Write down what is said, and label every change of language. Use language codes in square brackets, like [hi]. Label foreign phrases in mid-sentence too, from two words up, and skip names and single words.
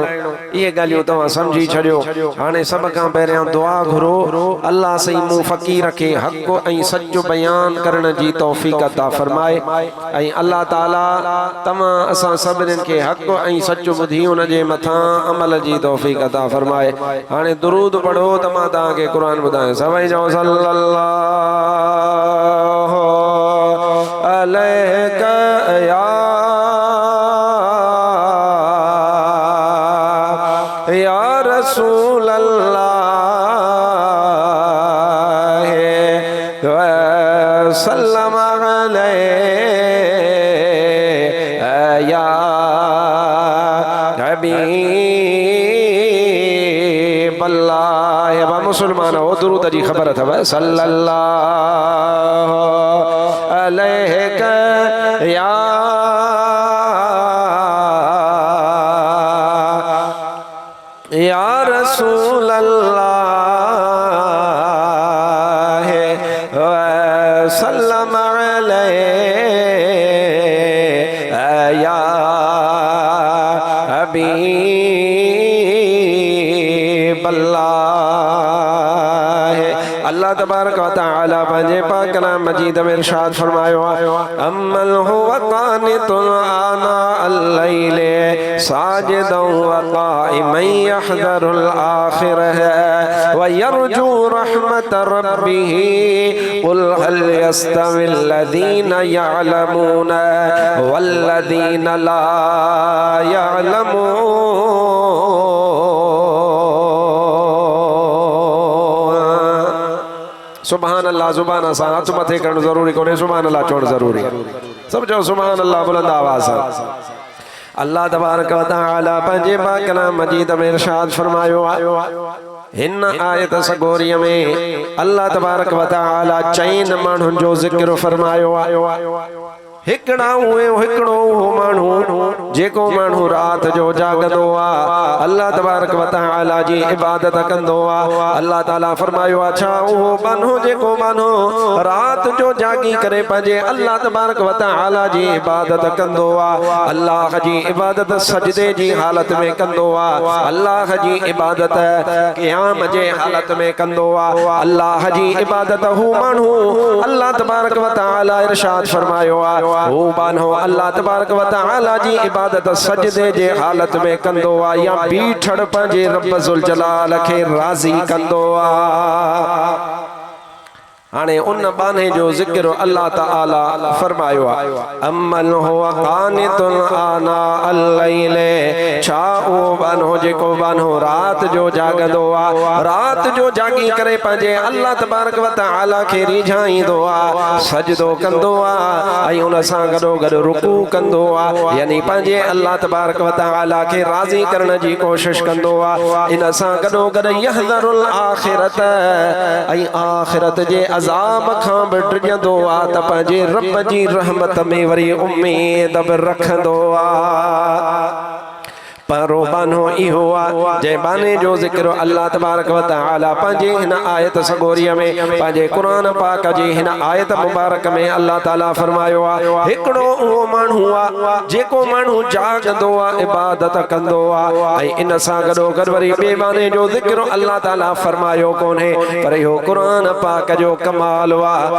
[sd] इहे ॻाल्हियूं तव्हां सम्झी छॾियो। हाणे सभ खां पहिरियां दुआ घुरो, अल्लाह सही मूं फ़क़ीर खे हक़ ऐं सच बयान करण जी तौफ़ीक़ अता फरमाए ऐं [ar] الله تعالى [sd] तव्हां असां सभिनीनि खे हक़ ऐं सच ॿुधी उन जे मथां अमल जी तौफ़ीक़ अता फरमाए। हाणे दुरूद पढ़ो त मां तव्हांखे क़ुरान ॿुधायां। सभई चओ [ar] صلى الله عليك يا رسول الله سلم عليك يا حبيب الله. [sd] मुसलमान हो दुरूद जी ख़बर अथव। [ar] صلى الله عليك يا رسول الله سلم عليك يا حبيب الله. [sd] अल्लाह तबारक व तआला पंहिंजे पाक कलाम मजीद में इरशाद फरमायो आहे, [ar] أمن هو قانت آناء الليل ساجدا وقائما يحذر الآخرة ويرجو رحمة ربه قل هل يستوي الذين يعلمون والذين لا يعلمون. سبحان الله. [sd] ज़ुबान सां हथ मथे करणु ज़रूरी कोन्हे, [ar] سبحان الله [sd] चवणु ज़रूरी। सब चओ [ar] سبحان الله [sd] बुलंद आवाज़ सां। [ar] الله تبارك وتعالى [sd] पंहिंजे पाक कलाम मजीद में इरशाद फरमायो आहे, हिन आयत सगोरीअ में [ar] الله تبارك وتعالى [sd] चइनि माण्हुनि जो ज़िक्र फरमायो आहे। हिकिड़ो माण्हू जेको माण्हू रात जो जागदो आहे, [ar] الله تبارك وتعالى [sd] जी इबादत कंदो आहे। [ar] الله تعالى [sd] फरमायो आहे, छा उहो माण्हू जेको माण्हू रात जो जागी करे पंहिंजे [ar] الله تبارك وتعالى [sd] जी इबादत कंदो आहे, अल्लाह जी इबादत सजदे जी हालत में कंदो आहे, अल्लाह जी इबादत क़याम जे हालत में कंदो आहे, अल्लाह जी इबादत हू माण्हू [ar] الله تبارك وتعالى [sd] इरशाद फरमायो आहे, वो माण्हू [ar] الله تبارك وتعالى [sd] जी इबादत सजदे जे हालत में कंदो आहे या बीठड़ पंहिंजे रब [ar] ذو الجلال [sd] खे राज़ी कंदो आहे। हाणे उन बाने जो ज़िक्र [ar] الله تعالى [sd] फरमायो आहे, [ar] أمن هو قانت آناء الليل. [sd] छा उहो बानो जेको बानो रात जो जागंदो आहे, रात जो जागी करे पंहिंजे [ar] الله تبارك وتعالى [sd] खे रिझाईंदो आहे, सजदो कंदो आहे ऐं उन सां गॾो गॾु रुकू कंदो आहे, यानी पंहिंजे [ar] الله تبارك وتعالى [sd] खे राज़ी करण जी कोशिश कंदो आहे। इन सां गॾो गॾु [ar] يحذر الآخرة [sd] ऐं आखिरत जे अज़ाब खां बि डिॼंदो आहे त पंहिंजे रब जी रहमत में वरी उम्मीद बि रखंदो आहे। परो बानो इहो आहे जंहिं बाने जो ज़िक्र [ar] الله تبارك وتعالى [sd] पंहिंजे हिन आयत सगोरीअ में पंहिंजे क़ुरान पाक जी हिन आयत मुबारक में [ar] الله تعالى [sd] फरमायो आहे, हिकिड़ो उहो माण्हू आहे जेको माण्हू जागंदो आहे, इबादत कंदो आहे ऐं इन सां गॾो गॾु वरी ॿिए बाने जो ज़िक्र [ar] الله تعالى [sd] फरमायो कोन्हे, पर इहो क़ुरान पाक जो कमाल आहे।